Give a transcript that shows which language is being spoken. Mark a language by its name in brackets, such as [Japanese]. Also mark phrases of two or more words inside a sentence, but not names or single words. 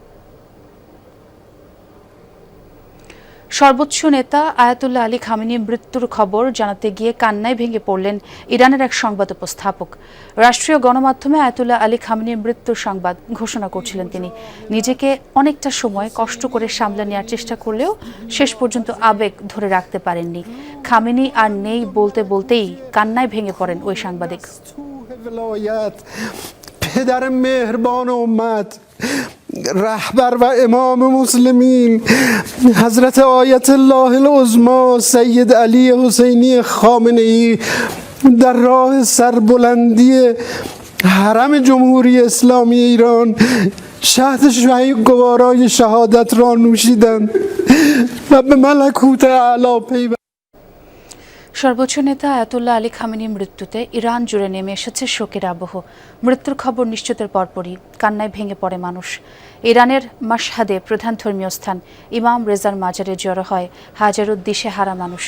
[Bangla] সর্বোচ্চ নেতা আয়াতুল্লাহ আলী খামেনির মৃত্যুর খবর জানাতে গিয়ে কান্নায় ভেঙে পড়লেন ইরানের এক সংবাদ উপস্থাপক। রাষ্ট্রীয় গণমাধ্যমে আয়াতুল্লাহ আলী খামেনির মৃত্যুর সংবাদ ঘোষণা করছিলেন তিনি। নিজেকে অনেকটা সময় কষ্ট করে সামলে নেওয়ার চেষ্টা করলেও শেষ পর্যন্ত আবেগ ধরে রাখতে পারেননি। খামেনি আর নেই বলতে বলতেই কান্নায় ভেঙে পড়েন ওই সাংবাদিক। [Persian] رهبر و امام مسلمین حضرت آیت الله العظما سید علی حسینی خامنه ای در راه سربلندی حرم جمهوری اسلامی ایران شهد گوارای شهادت را نوشیدند و به ملکوت اعلی پیوستند. [Bangla] সর্বোচ্চ নেতা আয়াতুল্লাহ আলী খামেনির মৃত্যুতে ইরান জুড়ে নেমে এসেছে শোকের আবহ। মৃত্যুর খবর নিশ্চিতের পরপরই কান্নায় ভেঙে পড়ে মানুষ। ইরানের মাশহাদে প্রধান ধর্মীয় স্থান ইমাম রেজার মাজারে জড়ো হয় হাজারো দিশেহারা মানুষ।